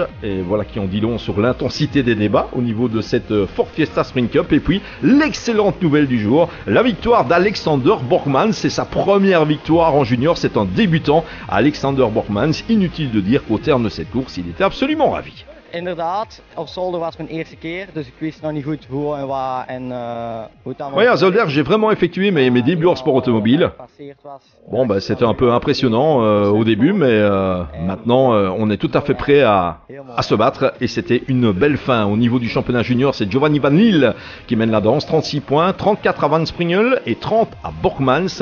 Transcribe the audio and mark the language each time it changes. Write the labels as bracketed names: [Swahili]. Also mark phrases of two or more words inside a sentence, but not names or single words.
[French] Et voilà qui en dit long sur l'intensité des débats au niveau de cette Ford Fiesta Spring Cup. Et puis, l'excellente nouvelle du jour, la victoire d'Alexander Bormans. C'est sa première victoire en junior, c'est un débutant. Alexander Bormans, inutile de dire qu'au terme de cette course, il était absolument ravi. [Dutch] Inderdaad, op Zolder was mijn eerste keer, dus ik wist nog niet goed hoe en waar en hoe het allemaal... [French] Oui, à Zolder, j'ai vraiment effectué mes débuts en sport automobile. Bon, c'était un peu impressionnant au début, mais maintenant, on est tout à fait prêt à se battre. Et c'était une belle fin. Au niveau du championnat junior, c'est Giovanni Van Niel qui mène la danse. 36 points, 34 à Van Springel et 30 à Bormans.